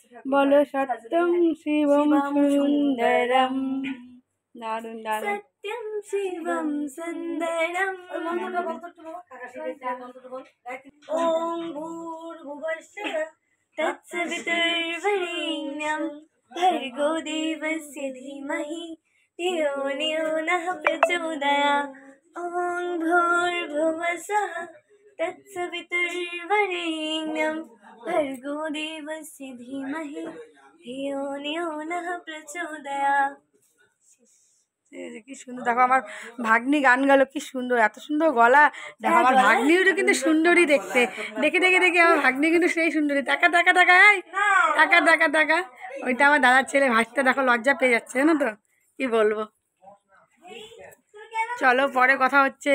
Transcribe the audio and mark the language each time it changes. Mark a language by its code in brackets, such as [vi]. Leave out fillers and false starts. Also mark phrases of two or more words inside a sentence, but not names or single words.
[bn] বলো [sa] সত্যম শিবম সুন্দরম, [bn] দারুণ দারুণ, [sa] সত্যম শিবম সুন্দরম, ওম ভূর্ভুবস্সুঃ তৎসবিতুর্বরেণ্যং ভর্গো দেবস্য ধীমহি ধিয়ো यो नः प्रचोदयात्। ওম ভূর্ভুবস্সুঃ তৎসবিতুর্বরেণ্যং ভর্গো দেবস্য ধীমহি ধিয়ো यो नः प्रचोदयात्। [bn] এই যে কি সুন্দর, দেখো আমার ভাগ্নি গান গেল, কি সুন্দর, এত সুন্দর গলা। দেখো আমার ভাগ্নিও কিন্তু সুন্দরী দেখতে, দেখে দেখে দেখে আমার ভাগ্নি কিন্তু সেই সুন্দরী। টাকা টাকা টাকা, এই টাকা টাকা টাকা। ওইটা আমার দাদার ছেলে, ভাসতে দেখো লজ্জা পেয়ে যাচ্ছে, জানো তো, কি বলবো। চলো পরে কথা হচ্ছে।